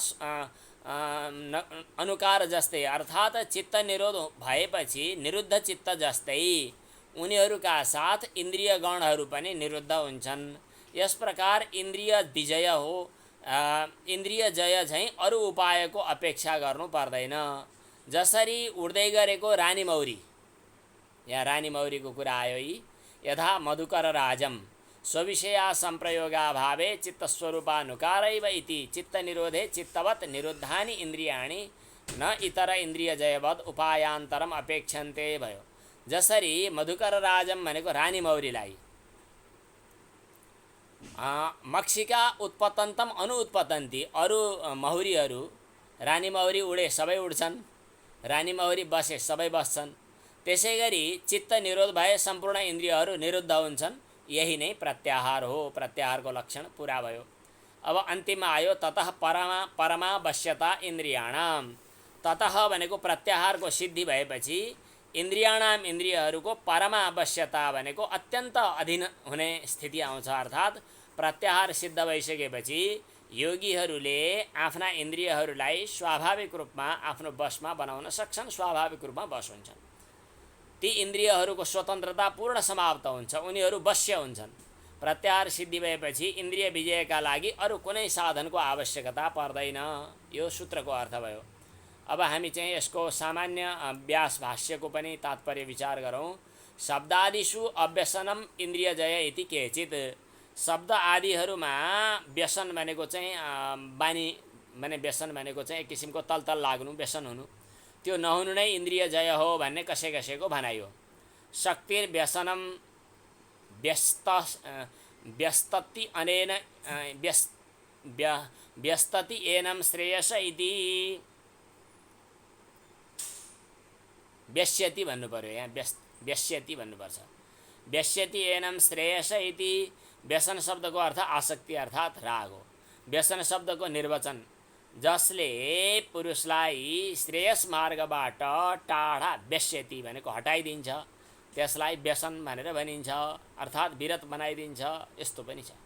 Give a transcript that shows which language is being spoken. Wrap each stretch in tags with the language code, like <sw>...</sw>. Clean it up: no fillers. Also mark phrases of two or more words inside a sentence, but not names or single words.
<ne>अनुकार जस्तै अर्थात् चित्त निरोध भएपछि निरुद्ध चित्त जस्तै उनीहरूका साथ इन्द्रिय गणहरू पनि निरुद्ध हुन्छन्। यस प्रकार इन्द्रिय विजय हो। इन्द्रिय जय झैँ अरू उपायको अपेक्षा गर्नु पर्दैन। जसरी उड्दै गरेको रानी मौरी, यहाँ रानी मौरीको कुरा आयो यी,</ne> <sa>यथा मधुकर राजम स्वविषया संप्रयोगाभावे चित्तस्वरूपानुकारैव इति चित्तनिरोधे चित्तवत् निरुद्धानि इन्द्रियाणि न इतर इन्द्रियजयवत् उपायान्तरम अपेक्षन्ते भयो।</sa> <ne>जसरी</ne> <sa>मधुकर राजम</sa> <ne>भनेको रानी मौरीलाई</ne> <sa>मक्षिका उत्पतन्तम अनुत्पतन्ति,</sa> <ne>अरू मौरीहरू, रानी मौरी उडे सबै उड्छन्, रानी मौरी बसे सबै बस्छन्। त्यसै गरी चित्त निरोध भए सम्पूर्ण इन्द्रियहरू निरुद्ध हुन्छन्। यही नै प्रत्याहार हो। प्रत्याहारको लक्षण पुरा भयो। अब अन्तिममा आयो</ne> <sa>ततः परमावश्यता इन्द्रियाणाम।</sa> <ne>ततः भनेको प्रत्याहारको सिद्धि भएपछि इन्द्रियाणाम इन्द्रियहरूको परमावश्यता भनेको अत्यन्त अधीन हुने स्थिति आउँछ। अर्थात् प्रत्याहार सिद्ध भइसकेपछि योगीहरूले आफ्ना इन्द्रियहरूलाई स्वाभाविक रूपमा आफ्नो वशमा बनाउन सक्छन्, स्वाभाविक रूपमा वश हुन्छन्। ती इन्द्रियहरूको स्वतन्त्रता पूर्ण समाप्त हुन्छ, उनीहरू वश्य हुन्छन्। प्रत्याहार सिद्धि भएपछि इन्द्रिय विजयका लागि अरू कुनै साधनको आवश्यकता पर्दैन। यो सूत्रको अर्थ भयो। अब हामी चाहिँ यसको सामान्य व्यास भाष्यको पनि तात्पर्य विचार गरौँ।</ne> <sa>शब्दादिषु अव्यसनम इन्द्रियजय इति केचित्।</sa> <ne>शब्द आदिहरूमा व्यसन भनेको चाहिँ बानी माने व्यसन भनेको चाहिँ एक किसिमको तलतल लाग्नु, व्यसन हुनु, त्यो नहुनु नै इन्द्रिय जय हो भन्ने कसैको भनाइ हो।</ne> <sa>शक्तिर व्यसनम व्यस्तति अनेन व्यस्तति एनम श्रेयस इति व्यस्यति</sa> <ne>भन्नु पर्यो, यहाँ व्यस्यति भन्नुपर्छ।</ne> <sa>व्यस्यति एनम श्रेयस इति।</sa> <ne>व्यसन शब्दको अर्थ आसक्ति अर्थात् राग हो। व्यसन शब्दको निर्वचन जसले पुरुषलाई श्रेयस मार्गबाट टाढा व्यस्यति भनेको हटाइदिन्छ, त्यसलाई व्यसन भनेर भनिन्छ, अर्थात् विरत बनाइदिन्छ। यस्तो पनि छ।</ne>